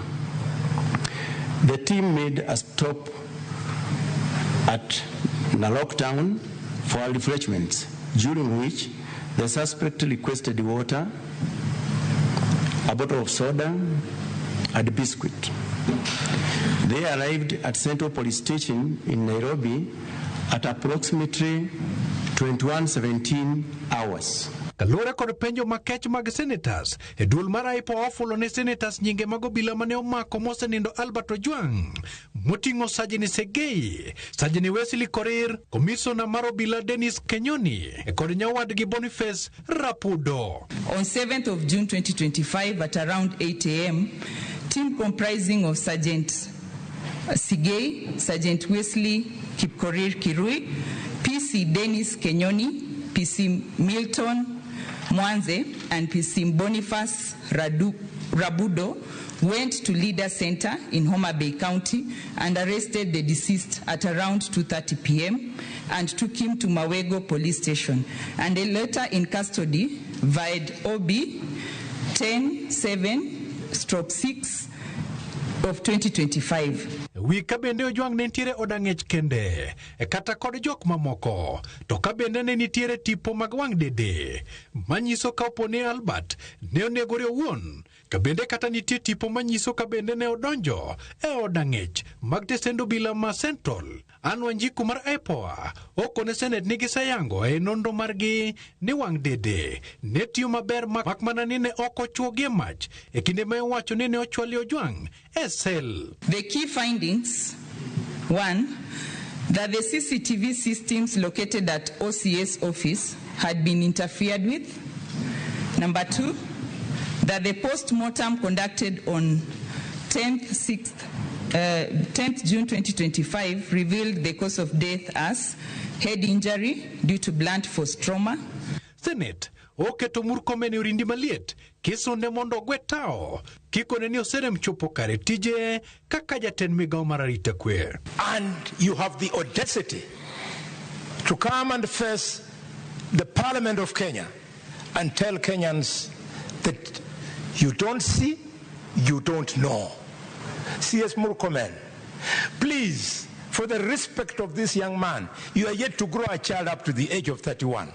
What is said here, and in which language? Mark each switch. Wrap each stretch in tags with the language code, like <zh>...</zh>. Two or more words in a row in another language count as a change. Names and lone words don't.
<en>The team made a stop at Narok town for refreshments, during which the suspect requested water, a bottle of soda, and a biscuit. They arrived at Central Police Station in Nairobi at approximately 21:17 hours.</en> <luo>Kalora kod penjo makech mag senators, e duol mar IPOA ofulo ne senators nyinge mag obila mane omako mosenindo Albert Ojwang, moting'o Sajini Segei, Sajini Wesley Korir, Komisona mar obila Dennis Kenyoni, e kod nyawadgi Boniface Rapudo.</luo> <en>On 7th of June 2025 at around 8 a.m., team comprising of Sergeant Sigei, Sergeant Wesley Kipkorir Kirui, PC Dennis Kenyoni, PC Milton Mwanze, and PC Boniface Rabudo went to Leader Center in Homabay County and arrested the deceased at around 2:30 p.m. and took him to Mawego Police Station, and a later in custody via OB 10/7/6 of 2025.</en> <luo>Wika bende Ojwang ne nitiere odang'ech kende, e kata kod jok mamoko, to ka bende ne nitiere tipo mag wang dede, manyiso ka opone Albert ne onegore owuon, ka bende kata nitie tipo manyiso ka bende ne odonjo e odang'ech mag tesendo obila ma Central. Wanjiku mar IPOA okone Senet ni giseyango e nonro margi ni wang dede ne tiyo maber mak mana ni ne ok ochuogie mach e kinde ma owacho ni ne ochwali Ojwang e sel.</luo> <en>The key findings: 1, that the CCTV systems located at OCS office had been interfered with. Number 2, that the post-mortem conducted on 10th June 2025 revealed the cause of death as head injury due to blunt force trauma.</en> <luo>Senet oketo Murkomen urindi maliet kisonde mondo gwetao kiko ne ni osere mchopo kare tije kaka jatend migao mar arita kwe.</luo> <en>And you have the audacity to come and face the Parliament of Kenya and tell Kenyans that you don't see, you don't know. CS Murkomen, please, for the respect of this young man, you are yet to grow a child up to the age of 31.</en>